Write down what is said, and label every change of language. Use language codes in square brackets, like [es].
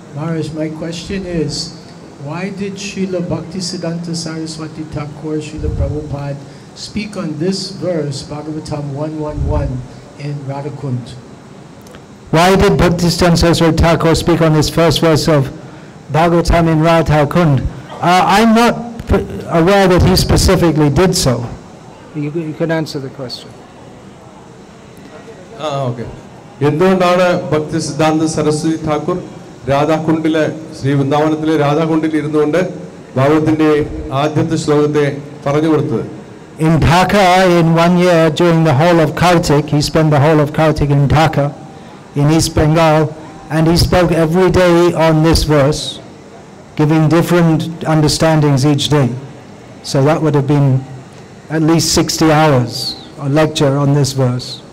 [en] Maharaj, my question is, why did Srila Bhaktisiddhanta Saraswati Thakur, Srila Prabhupada, speak on this verse, Bhagavatam 111, in Radhakund? Why did Bhaktisiddhanta Saraswati Thakur speak on this first verse of Bhagavatam in Radhakund? I'm not aware that he specifically did so. You can answer the question. Okay. [ml] എന്തുകൊണ്ടാണ് ഭക്തിസിദ്ധാന്ത സരസ്വതി ഠാക്കൂർ രാധാകുണ്ടിലെ ശ്രീ വൃന്ദാവനത്തിലെ രാധാകുണ്ടിൽ ഇരുന്നുകൊണ്ട് ഭാഗവതത്തിന്റെ ആദ്യത്തെ ശ്ലോകത്തെ പറഞ്ഞു കൊടുത്തത്. [en] In Dhaka, in 1 year, during the whole of Kartik, he spent the whole of Kartik in Dhaka, in East Bengal, and he spoke every day on this verse, giving different understandings each day. So that would have been at least 60 hours a lecture on this verse.